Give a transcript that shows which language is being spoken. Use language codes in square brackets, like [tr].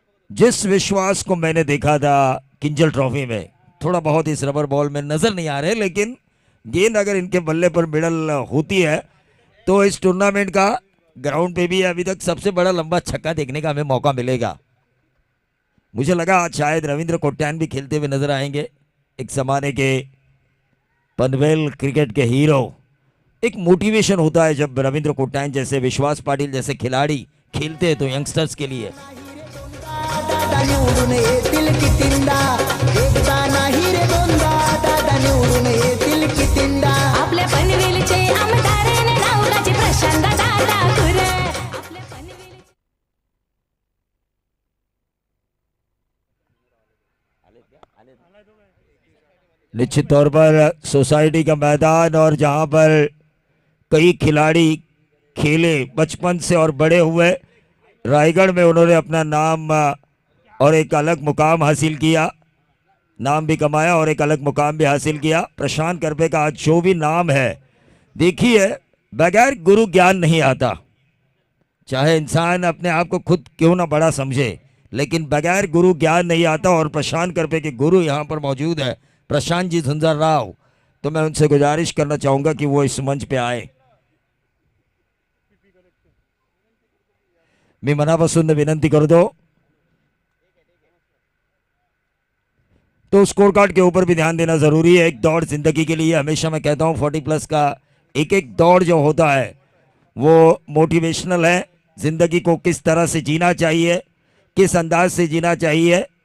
[hi] जिस विश्वास को मैंने देखा था किंजल ट्रॉफी में, थोड़ा बहुत इस रबर बॉल में नजर नहीं आ रहे, लेकिन गेंद अगर इनके बल्ले पर मिडल होती है तो इस टूर्नामेंट का ग्राउंड पे भी अभी तक सबसे बड़ा लंबा छक्का देखने का हमें मौका मिलेगा। मुझे लगा आज शायद रविंद्र कोट्यान भी खेलते हुए नजर आएंगे, एक जमाने के पनवेल क्रिकेट के हीरो। एक मोटिवेशन होता है जब रविंद्र कोट्यान जैसे, विश्वास पाटिल जैसे खिलाड़ी खेलते हैं तो यंगस्टर्स के लिए। [mr] दादा निवडून येतील कितींदा, एकदा नाही रे दोनदा, दादा निवडून येतील कितींदा. आपल्या पनवेलचे आमदार न नावराचे प्रशांत दादा खुर. आपल्या पनवेलचे [hi] निश्चित तौर पर सोसाइटी का मैदान और जहां पर कई खिलाड़ी खेले बचपन से और बड़े हुए, रायगढ़ में उन्होंने अपना नाम और एक अलग मुकाम हासिल किया, नाम भी कमाया और एक अलग मुकाम भी हासिल किया। प्रशांत करपे का आज जो भी नाम है, देखिए बगैर गुरु ज्ञान नहीं आता। चाहे इंसान अपने आप को खुद क्यों ना बड़ा समझे, लेकिन बगैर गुरु ज्ञान नहीं आता। और प्रशांत करपे के गुरु यहाँ पर मौजूद है, प्रशांत जी झुंझर राव। तो मैं उनसे गुजारिश करना चाहूंगा कि वो इस मंच पे आए। [mr] मी मनापासून विनंती करतो। [hi] तो स्कोर कार्ड के ऊपर भी ध्यान देना जरूरी है। एक दौड़ जिंदगी के लिए, हमेशा मैं कहता हूं 40 प्लस का एक एक दौड़ जो होता है वो मोटिवेशनल है। जिंदगी को किस तरह से जीना चाहिए, किस अंदाज से जीना चाहिए।